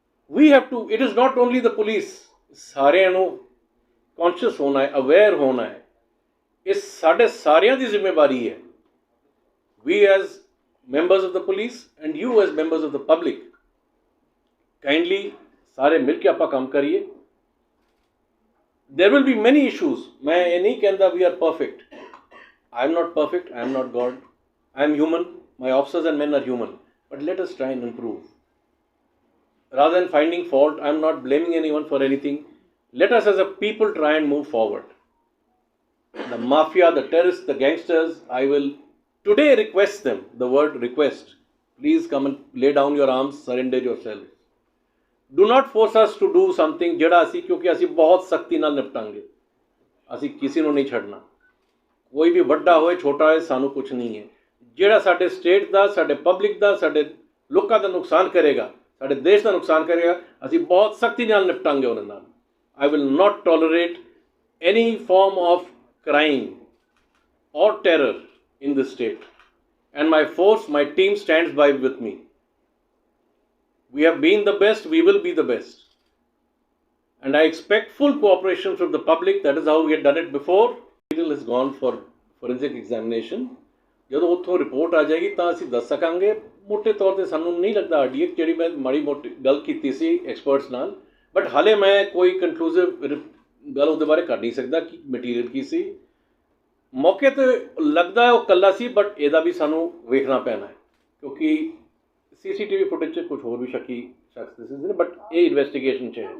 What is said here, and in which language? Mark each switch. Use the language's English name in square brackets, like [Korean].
[English] we have to, it is not only the police, [Punjabi] ਸਾਰਿਆਂ ਨੂੰ conscious ਹੋਣਾ ਹੈ, [English] Aware ਹੋਣਾ ਹੈ. [Punjabi] ਇਹ ਸਾਡੇ ਸਾਰਿਆਂ ਦੀ ਜ਼ਿੰਮੇਵਾਰੀ ਹੈ. [English] We as members of the police and you as members of the public. [Hindi] Kindly सारे मिल के आप काम करिए. [English] There will be many issues. [Hindi] मैं ये नहीं कहता [English] We are perfect. I am not perfect, I am not God, I am human, my officers and men are human, but let us try and improve. Rather than finding fault, I am not blaming anyone for anything. let us as a people try and move forward. The mafia, the terrorists, the gangsters, I will today request them, the word request, please come and lay down your arms, surrender yourselves. Do not force us to do something [Punjabi] ਜਿਹੜਾ ਅਸੀਂ ਕਿਉਂਕਿ ਅਸੀਂ ਬਹੁਤ ਸਖਤੀ ਨਾਲ ਨਿਪਟਾਂਗੇ, ਅਸੀਂ ਕਿਸੇ ਨੂੰ ਨਹੀਂ ਛੱਡਣਾ, ਕੋਈ ਵੀ ਵੱਡਾ ਹੋਏ ਛੋਟਾ ਹੋਏ ਸਾਨੂੰ ਕੁਝ ਨਹੀਂ ਹੈ। ਜਿਹੜਾ ਸਾਡੇ ਸਟੇਟ ਦਾ, ਸਾਡੇ ਪਬਲਿਕ ਦਾ, ਸਾਡੇ ਲੋਕਾਂ ਦਾ ਨੁਕਸਾਨ ਕਰੇਗਾ, ਸਾਡੇ ਦੇਸ਼ ਦਾ ਨੁਕਸਾਨ ਕਰੇਗਾ, ਅਸੀਂ ਬਹੁਤ ਸਖਤੀ ਨਾਲ ਨਿਪਟਾਂਗੇ ਉਹਨਾਂ ਨਾਲ। [English] I will not tolerate any form of crime or terror in this state, and my force, my team stands by with me. We have been the best, we will be the best, and I expect full cooperation from the public. That is how we had done it before. Material has gone for forensic examination. [Punjabi] ਜਦੋਂ ਉੱਥੋਂ report ਆ ਜਾਏਗੀ ਤਾਂ ਅਸੀਂ ਦੱਸ ਸਕਾਂਗੇ। ਮੋਟੇ ਤੌਰ 'ਤੇ ਸਾਨੂੰ ਨਹੀਂ ਲੱਗਦਾ RDX ਜਿਹੜੀ ਮੈਂ ਮਾੜੀ ਮੋਟੀ ਗੱਲ ਕੀਤੀ ਸੀ ਐਕਸਪਰਟਸ ਨਾਲ, ਬਟ ਹਾਲੇ ਮੈਂ ਕੋਈ ਕਨਕਲੂਸਿਵ ਗੱਲ ਉਹਦੇ ਬਾਰੇ ਕਰ ਨਹੀਂ ਸਕਦਾ ਕਿ ਮਟੀਰੀਅਲ ਕੀ ਸੀ। ਮੌਕੇ 'ਤੇ ਲੱਗਦਾ ਉਹ ਇਕੱਲਾ ਸੀ, ਬਟ ਇਹਦਾ ਵੀ ਸਾਨੂੰ ਵੇਖਣਾ ਪੈਣਾ ਹੈ ਕਿਉਂਕਿ CCTV ਫੁਟੇਜ 'ਚ ਕੁਝ ਹੋਰ ਵੀ ਸ਼ੱਕੀ ਸ਼ਖਸ ਦਿਸੇ ਨੇ, ਬਟ ਇਹ ਇਨਵੈਸਟੀਗੇਸ਼ਨ 'ਚ ਹੈ।